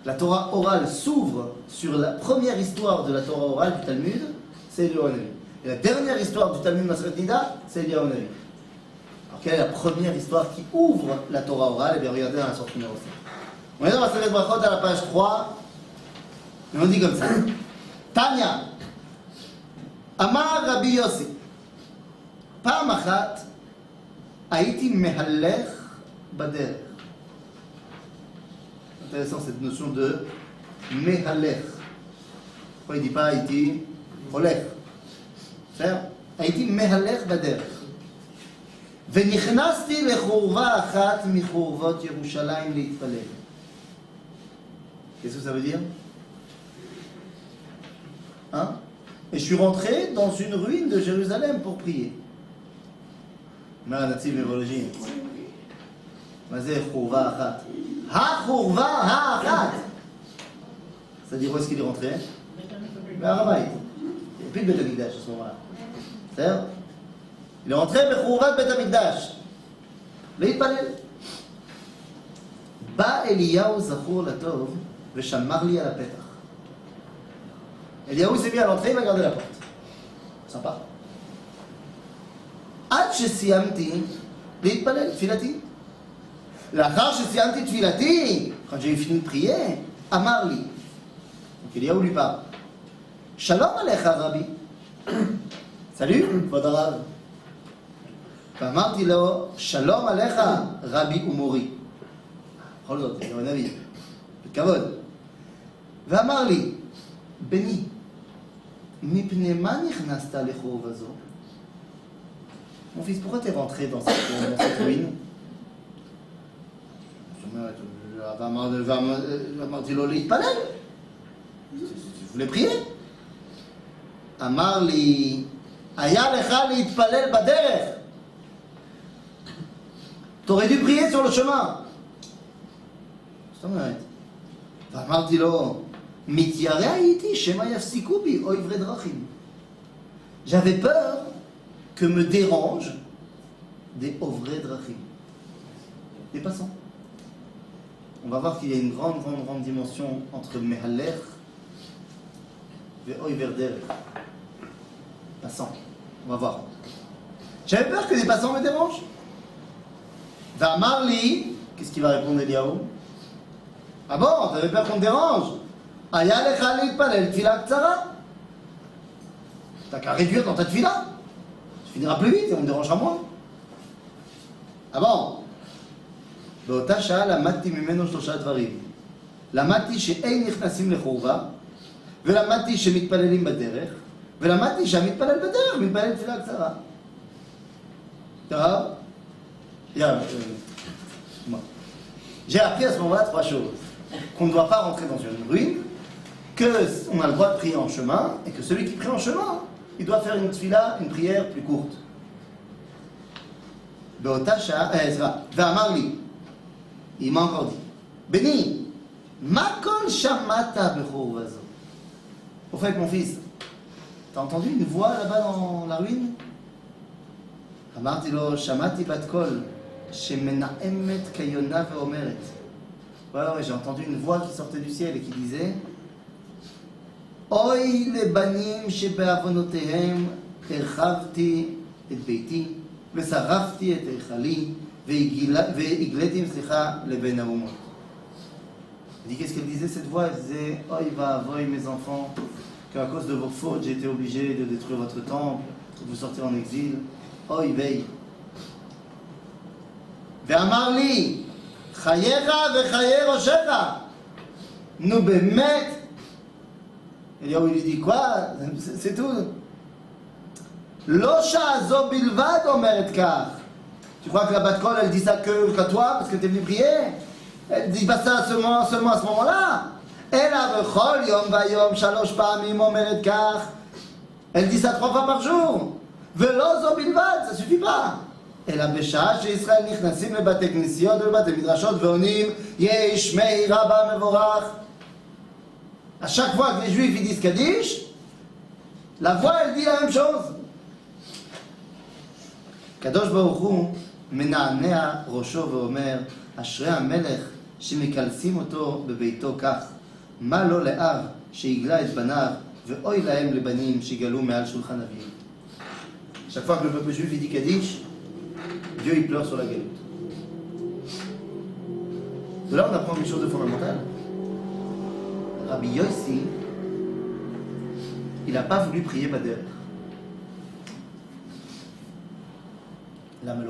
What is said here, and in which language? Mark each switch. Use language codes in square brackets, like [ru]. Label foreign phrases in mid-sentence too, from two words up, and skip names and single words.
[fr] la Torah orale s'ouvre sur la première histoire de la Torah orale du Talmud, c'est Eliyahu Hanavi. Et la dernière histoire du Talmud Maseret Nida, c'est Eliyahu Hanavi. Alors quelle est la première histoire qui ouvre la Torah orale? Eh bien regardez dans la sorte numéro 5. On est dans Maseret Brachot à la page 3, et on dit comme ça. [he] Tanya, Amar Rabbi Yossi, פעם אחת הייתי מהלך בדרך. [fr] Intéressant cette notion de מהלך. Pourquoi il ne dit pas [he] הייתי הולך? [fr] בסדר? [he] הייתי מהלך בדרך. ונכנסתי לחורבה אחת מחורבות ירושלים להתפלל. [fr] Qu'est-ce que ça veut dire? Hein? Et je suis rentré dans une ruine de Jérusalem pour prier. [he] מה הנציב נוירולוגי? מה זה חורבה אחת? החורבה האחת! [fr] C'est-à-dire où est-ce qu'il est rentré? [he] בהר הבית. [fr] Il n'y a plus de [he] בית המקדש [fr] à ce moment-là. [he] בסדר? [fr] Il est rentré [he] בחורבת בית המקדש. להתפלל. בא אליהו זכור לטוב ושמר לי על הפתח. [fr] אליהו s'est mis à l'entrée, il va garder la porte. Sympa. [he] עד שסיימתי להתפלל, תפילתי. לאחר שסיימתי תפילתי, [fr] quand j'ai fini de prier, [he] אמר לי, [fr] donc אליהו lui parle, [he] שלום עליך רבי. סלום, כבוד הרב. ואמרתי לו, שלום עליך רבי ומורי. בכל זאת, אליהו הנביא, בכבוד. ואמר לי, בני, מפני מה נכנסת לחורבה זו? [fr] Mon fils, pourquoi t'es rentré dans cette ruine? Je voulais prier. [he] אמר לי, היה לך להתפלל בדרך. [fr] T'aurais dû prier sur le chemin. [he] זאת אומרת. ואמרתי לו, מתיירא הייתי שמא יפסיקו בי או עברי דרכים. [fr] J'avais peur que me dérangent des [he] עוברי דרכים, [fr] des passants. On va voir qu'il y a une grande dimension entre mehalech et [he] עובר דרך. [fr] Passants. On va voir. J'avais peur que des passants me dérangent. [he] ואמר לי, [fr] qu'est-ce qu'il va répondre Eliyahu? Ah bon, t'avais peur qu'on te dérange? [he] היה לך להתפלל תפילה קצרה. [fr] T'as qu'à réduire dans ta tfila. Tu finiras plus vite et on me dérangera moins. Ah bon? [he] באותה שעה למדתי ממנו 3 דברים. למדתי שאין נכנסים לחורבה, ולמדתי שמתפללים בדרך, ולמדתי שהמתפלל בדרך מתפלל תפילה קצרה. טוב? [fr] J'ai appris à ce moment-là 3 choses. Qu'on ne doit pas rentrer dans une ruine, qu'on a le droit de prier en chemin, et que celui qui prie en chemin, il doit faire une tfila, une prière plus courte. [he] באותה שעה, ואמר לי, [fr] il m'a encore dit, [he] בני, מה קול שמעת בחורבה זו. [fr] Au fait, mon fils, t'as entendu une voix là-bas dans la ruine? [he] אמרתי לו, שמעתי בת קול שמנעמת כיונה ואומרת. [fr] Voilà, ouais, j'ai entendu une voix qui sortait du ciel et qui disait, [he] אוי לבנים שבעוונותיהם הרחבתי את ביתי ושרפתי את היכלי והגליתי לבין האומות. [fr] Il dit, qu'est-ce qu'elle disait cette voix? Elle disait, oh il va avoy mes enfants, qu'à cause de vos fautes j'ai été obligé de détruire votre temple, de vous sortir en exil. Oh il veille. [he] ואמר לי, חייך וחיי ראשך. נו באמת. [fr] אליהו il lui dit quoi? C'est tout. [he] לא שעה זו בלבד אומרת כך. [fr] Tu crois que la Bat-Kol, elle dit ça que toi, parce que t'es venu prier? Elle dit pas ça seulement à ce moment-là. Elle a [he] בכל יום ויום שלוש פעמים אומרת כך. [fr] Elle dit ça 3 fois par jour. [he] ולא זו בלבד, [fr] ça suffit pas. Elle a [he] בשעה שישראל נכנסים לבתי כנסיות ולבתי מדרשות ועונים יש שמי רבה מבורך. [fr] À chaque fois que les juifs ils disent Kaddish, la voix elle dit la même chose. [he] קדוש ברוך הוא מנענע ראשו ואומר, אשרי המלך שמקלסים אותו בביתו כך, מה לא לאב שיגלה את בניו, ואוי להם לבנים שיגלו מעל שולחן אביהם. [fr] Chaque fois que le peuple juif dit Kaddish, Dieu il pleure sur la galoute. De là on apprend une chose de fondamentale. Rabbi Yossi, il n'a pas voulu prier Bader. Lamelo.